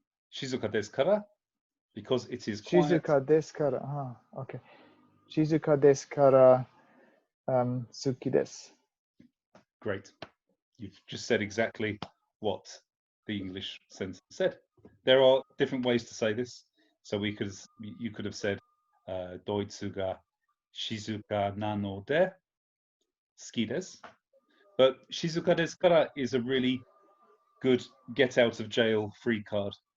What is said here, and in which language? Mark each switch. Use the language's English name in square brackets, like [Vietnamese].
[Japanese] 静かですから [English] because it is [Japanese] 静 [English] quiet. [Japanese] かですから。 [English] Okay. [Japanese] 静かですから、好きです。 [English] Great. You've just said exactly what the English sentence said. There are different ways to say this. So you could have said [Japanese] Doitsu ga shizuka nano de suki desu. [English] But [Japanese] shizuka desu kara [English] is a really good get out of jail free card.